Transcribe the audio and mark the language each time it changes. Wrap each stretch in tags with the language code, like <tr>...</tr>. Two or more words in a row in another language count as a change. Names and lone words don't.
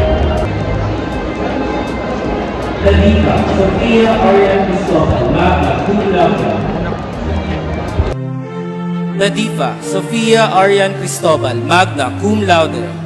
<la>Ladika, Sofia Arian Cristobal, magna cum laude.</la> <en>The Diva, Sofia Arian Cristobal,</en> <la>magna cum laude.</la>